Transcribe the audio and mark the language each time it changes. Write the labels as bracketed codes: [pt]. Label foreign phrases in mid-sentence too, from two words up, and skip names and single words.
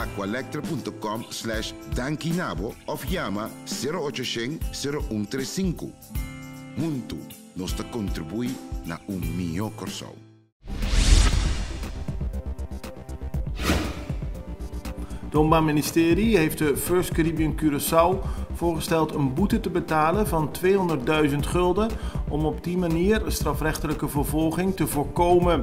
[pap] aqualectra.com/dankinabo of llama 0800-0135. Muntu nos te contribui na mio Curaçao. [nl] Het Openbaar Ministerie heeft de First Caribbean Curaçao voorgesteld een boete te betalen van 200.000 gulden om op die manier strafrechtelijke vervolging te voorkomen.